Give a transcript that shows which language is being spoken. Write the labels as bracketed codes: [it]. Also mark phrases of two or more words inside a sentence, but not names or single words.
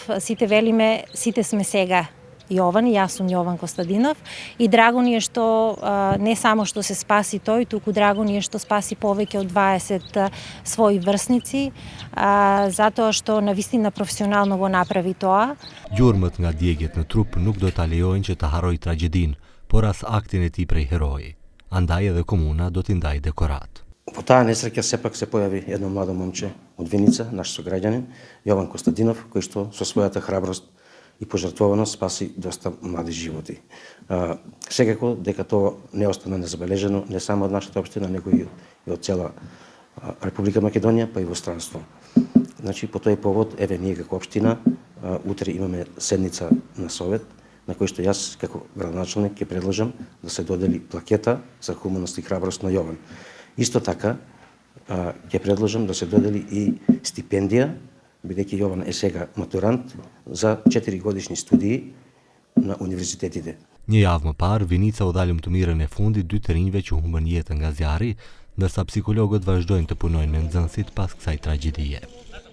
[mk] Сите велиме, сите сме сега Јован и јас сум Јован Костадинов и драго ни е што не само што се спаси тој, туку драго ни е што спаси повеќе од 20 своји врсници, затоа што навистина професионално го направи тоа. [sq] Gjurmët nga djegjet në trup nuk do ta lejojnë që të harrojë tragjedinë, por as aktin e tij prej heroi. Andaj edhe komuna do t'i ndajë dekorat. [mk] По таа несреќа сепак се појави едно младо момче од Виница, наш сограѓанин, Јован Костадинов, кој што со својата храброст и пожртвуваност спаси доста млади животи. Секако дека тоа не остана незабележено не само од нашата општина, него и од цела Република Македонија, па и во странство. Значи, по тој повод, еве ние како општина, утре имаме седница на совет, на кој што јас како градоначалник ќе предложам да се додели плакета за хуманост и храброст на Јован. Исто така, ќе предложам да се додели и стипендија, бидејќи Јован е сега матурант за 4 годишни студии на универзитетите. [sq] Një javë më parë, Vinica u dha lëmtumirën e fundit 2 të rinjve që humbën jetën nga zjarri, ndërsa psikologët vazhdojnë të punojnë me nxënësit pas kësaj tragjedie.